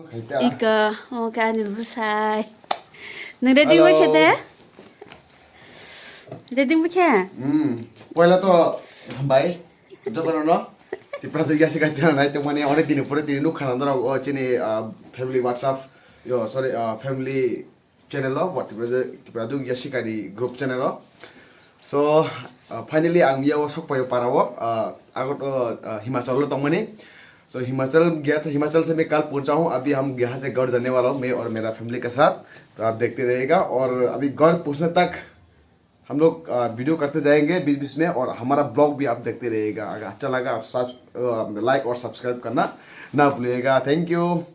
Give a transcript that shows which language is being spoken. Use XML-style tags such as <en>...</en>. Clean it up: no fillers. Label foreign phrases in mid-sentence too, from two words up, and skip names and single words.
<trp>Ika, oh kan busai. Ngereding bekhete? Reding bekhe? Pahila to hambai. Jotono no. Tipra jogya sika chana nai to mane onek din pore din nukhana dara o chini</trp> <en>family WhatsApp family channel</en> <trp>lo what tipra jogya sika di</trp> <en>group channel</en> <trp>lo.</trp> <en>So finally</en> <trp>ang biya o sok payo parawo agot Himachal lo tongmani.</trp> <hi>So हिमाचल गया था हिमाचल से मैं कल पहुंचा हूँ अभी हम यहाँ से गढ़ जाने वाला हूँ मैं और मेरा फैमिली के साथ तो आप देखते रहिएगा और अभी गढ़ पहुंचने तक हम लोग वीडियो करते जाएंगे बीच बीच में और हमारा ब्लॉग भी आप देखते रहिएगा अगर अच्छा लगा आप सब लाइक और सब्सक्राइब करना ना भूलिएगा</hi> <en>thank you</en>